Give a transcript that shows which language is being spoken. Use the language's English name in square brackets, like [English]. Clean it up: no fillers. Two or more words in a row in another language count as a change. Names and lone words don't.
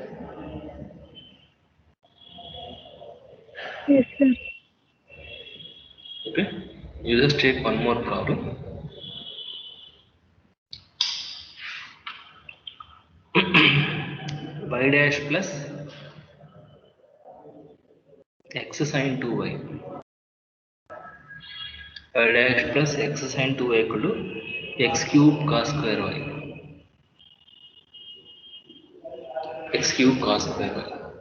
[English] Yes, sir. Okay. You just take one more problem. Y dash plus x sine 2y. Y dash plus x sine 2y equal to x cube cos square y. X cube cos square y.